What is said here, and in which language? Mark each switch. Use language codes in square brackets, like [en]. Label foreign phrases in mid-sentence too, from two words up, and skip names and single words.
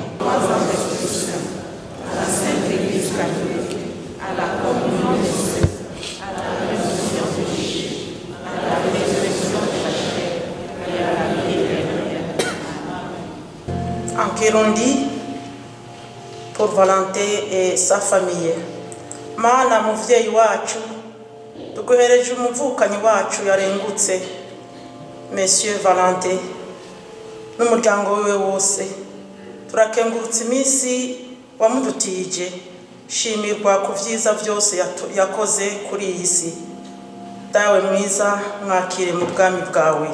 [fr] À la Sainte Église catholique, à la communion des saints, à la rémission des péchés, à la résurrection de la chair et à la vie éternelle. En Kirundi, pour Valentin et sa famille. [rn] Mana muvyeyi wacu, tuguhereje umuvukanyi wacu yarengutse, Monsieur Valentin, n'umuryango wiwe wose. Turakengurutse iminsi wamudutije, shimirwa ku vyiza byose yakoze kuri iyi si. Dawe mwiza, mwakire mu bwami bwawe.